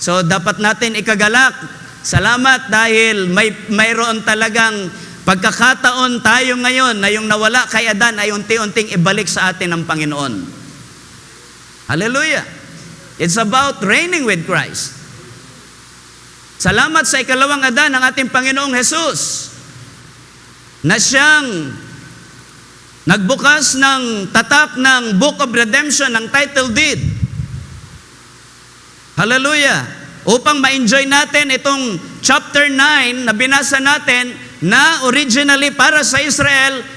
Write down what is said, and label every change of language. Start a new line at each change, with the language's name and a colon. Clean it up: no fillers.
Filipino: So dapat natin ikagalak. Salamat dahil mayroon talagang pagkakataon tayo ngayon na yung nawala kay Adan ay unti-unting ibalik sa atin ng Panginoon. Hallelujah!
English: It's about reigning with Christ.
Filipino: Salamat sa ikalawang Adan ng ating Panginoong Hesus na siyang nagbukas ng tatak ng Book of Redemption, ng title deed. Hallelujah! Upang ma-enjoy natin itong chapter 9 na binasa natin na originally para sa Israel,